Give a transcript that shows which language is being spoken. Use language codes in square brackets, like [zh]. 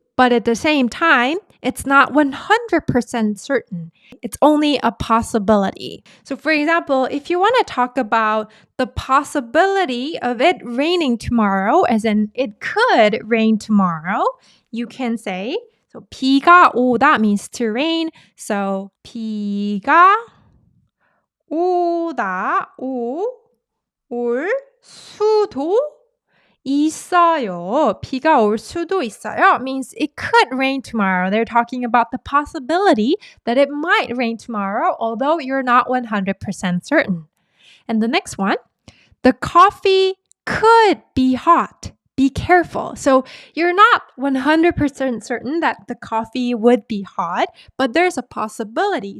[en] but at the same time, it's not 100% certain. It's only a possibility. So for example, if you want to talk about the possibility of it raining tomorrow, as in it could rain tomorrow, you can say, so [ko] 비가 오다 [en] means to rain. So [ko] 비가 오다 올 수도 있어요. 비가 올 수도 있어요 [en] means it could rain tomorrow. They're talking about the possibility that it might rain tomorrow, although you're not 100% certain. And the next one, the coffee could be hot. Be careful. So you're not 100% certain that the coffee would be hot, but there's a possibility.